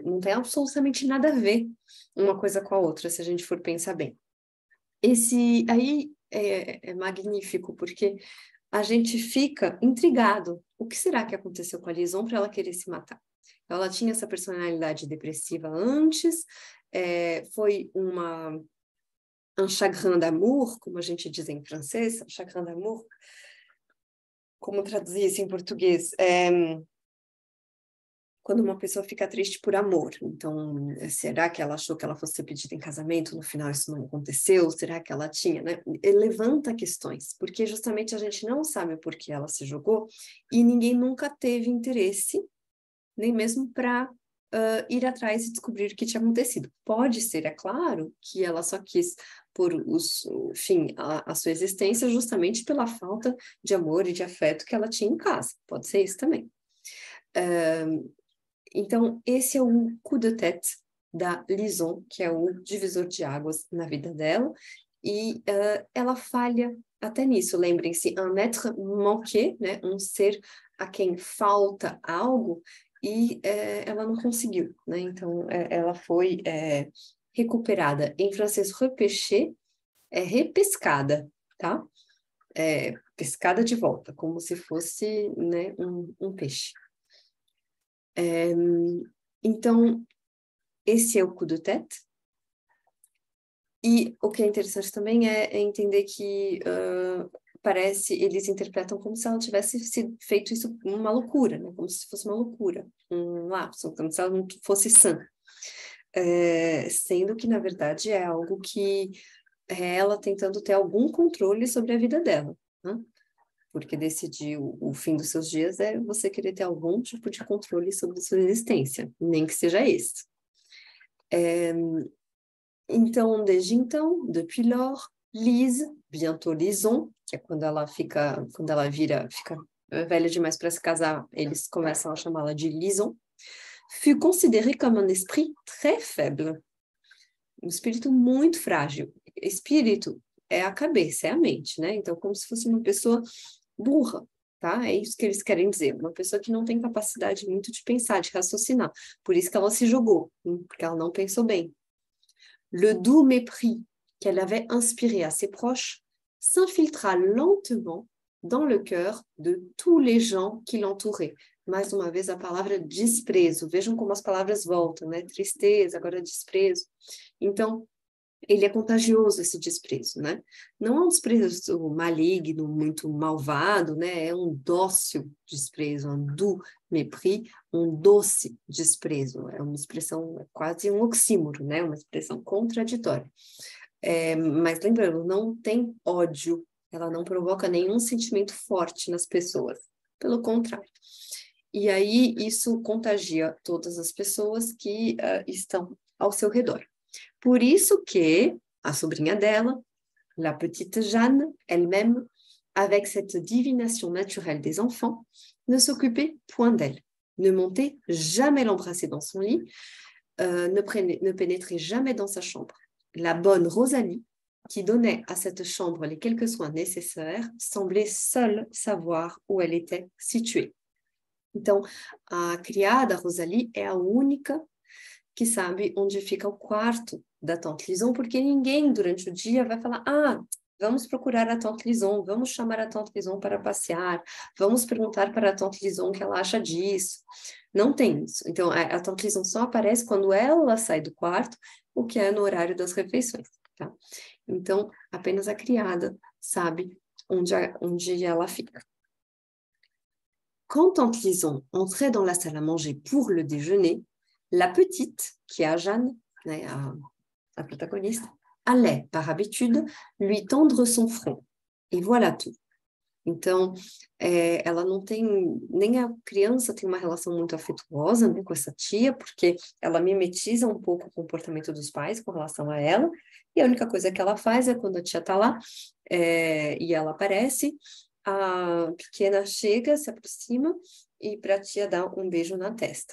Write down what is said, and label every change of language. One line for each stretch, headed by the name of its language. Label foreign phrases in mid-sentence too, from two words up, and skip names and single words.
Portuguese: Não tem absolutamente nada a ver uma coisa com a outra, se a gente for pensar bem. Esse aí é magnífico, porque a gente fica intrigado. O que será que aconteceu com a Lison para ela querer se matar? Ela tinha essa personalidade depressiva antes, foi
French: un chagrin d'amour,
Portuguese: como a gente diz em francês,
French: chagrin d'amour,
Portuguese: como traduzir isso em português? Quando uma pessoa fica triste por amor. Então, será que ela achou que ela fosse ser pedida em casamento, no final isso não aconteceu? Será que ela tinha, né? Levanta questões, porque justamente a gente não sabe por que ela se jogou e ninguém nunca teve interesse, nem mesmo para ir atrás e descobrir o que tinha acontecido. Pode ser, é claro, que ela só quis pôr a sua existência justamente pela falta de amor e de afeto que ela tinha em casa. Pode ser isso também. Então, esse é o
French: coup de tête
Portuguese: da Lison, que é o divisor de águas na vida dela, e ela falha até nisso. Lembrem-se,
French: un être manqué,
Portuguese: né? Um ser a quem falta algo, e ela não conseguiu, né? Então, ela foi recuperada. Em francês, repêché é repescada, tá? Pescada de volta, como se fosse, né, um peixe. Então, esse é o
French: coup de tête.
Portuguese: E o que é interessante também é entender que eles interpretam como se ela tivesse feito isso uma loucura, né? Como se fosse uma loucura, um lapso, como se ela não fosse sã. Sendo que, na verdade, é algo que é ela tentando ter algum controle sobre a vida dela, né? Porque decidir o fim dos seus dias é você querer ter algum tipo de controle sobre a sua existência, nem que seja esse. Então, desde então,
French: depuis lors, Lise, bientôt Lison,
Portuguese: que é quando ela fica velha demais para se casar, eles começam a chamá-la de Lison,
French: fut considérée comme un esprit très faible,
Portuguese: um espírito muito frágil. Espírito é a cabeça, é a mente, né? Então, como se fosse uma pessoa burra, tá? É isso que eles querem dizer. Uma pessoa que não tem capacidade muito de pensar, de raciocinar. Por isso que ela se jogou, porque ela não pensou bem.
French: Le doux mépris qu'elle avait inspiré à ses proches s'infiltra lentement dans le cœur de tous les gens qui l'entouraient.
Portuguese: Mais uma vez a palavra desprezo. Vejam como as palavras voltam, né? Tristeza, agora desprezo. Então, ele é contagioso, esse desprezo, né? Não é um desprezo maligno, muito malvado, né? É um dócil desprezo,
French: um doux mépris,
Portuguese: um doce desprezo. É uma expressão, é quase um oxímoro, né? Uma expressão contraditória. Mas lembrando, não tem ódio, ela não provoca nenhum sentimento forte nas pessoas. Pelo contrário. E aí, isso contagia todas as pessoas que estão ao seu redor. Por isso que a sobrinha dela,
French: la petite Jeanne, elle-même, avec cette divination naturelle des enfants, ne s'occupait point d'elle, ne montait jamais l'embrasser dans son lit, ne pénétrait jamais dans sa chambre. La bonne Rosalie, qui donnait à cette chambre les quelques soins nécessaires, semblait seule savoir où elle était située.
Portuguese: Então, a criada Rosalie é a única que sabe onde fica o quarto da Tante Lison, porque ninguém durante o dia vai falar, vamos procurar a Tante Lison, vamos chamar a Tante Lison para passear, vamos perguntar para a Tante Lison o que ela acha disso. Não tem isso. Então, a Tante Lison só aparece quando ela sai do quarto, o que é no horário das refeições, tá? Então, apenas a criada sabe onde ela fica.
French: Quand Tante Lison entrait dans la salle à manger pour le déjeuner, la petite, qui est à Jeanne,
Portuguese: né, a protagonista,
French: allait, par habitude, lui tendre son front. E voilà tout.
Portuguese: Então, ela não tem, nem a criança tem uma relação muito afetuosa, né, com essa tia, porque ela mimetiza um pouco o comportamento dos pais com relação a ela, e a única coisa que ela faz é quando a tia está lá, e ela aparece, a pequena chega, se aproxima, e para a tia dar um beijo na testa.